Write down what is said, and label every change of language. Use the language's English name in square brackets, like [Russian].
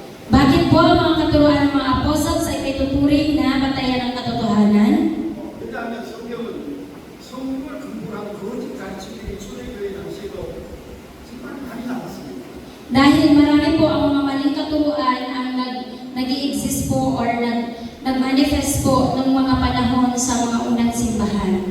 [Filipino] Bakit po ang mga katuruan ng mga apostles ay may tuturing na batayan ng katotohanan? [Korean] 왜냐하면 성경은 성경을 근거로 한 거짓 가르침들이 초대교회 당시에도 정말 많이 나왔습니다. [Filipino] Dahil marami po ang mga maling katuruan ang nag-i-exist po or nag-manifest po ng mga panahon sa mga unang simbahan.